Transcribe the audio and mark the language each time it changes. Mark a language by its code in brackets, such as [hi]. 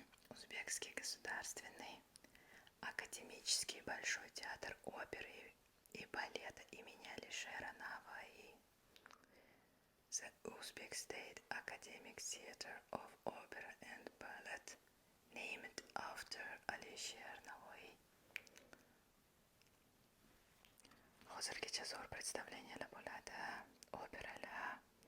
[ru] Узбекский государственный академический большой театр оперы и балета имени Алишера Наваи. [en] The Uzbek State Academic Theatre of Opera and Ballet named after Alisher Navoiy. [uz] Hozirgacha zo'r представлениyalar bo'ladi, operalar.